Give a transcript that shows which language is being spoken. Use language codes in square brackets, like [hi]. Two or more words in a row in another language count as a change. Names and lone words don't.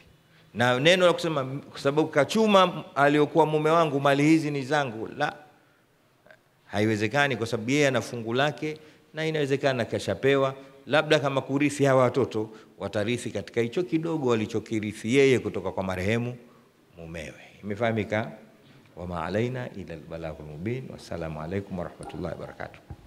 [sw] Na neno la kusema kwa sababu kachuma aliyokuwa mume wangu mali hizi ni zangu, la, haiwezekani, kwa sababu yeye ana fungu lake, na inawezekana kashapewa, labda kama kurithi hawa watoto watarithi katika hicho kidogo walichokirithi yeye kutoka kwa marehemu mumewe. Imefahamika? [ar] وما علينا إلا البلاغ المبين. والسلام عليكم ورحمة الله وبركاته.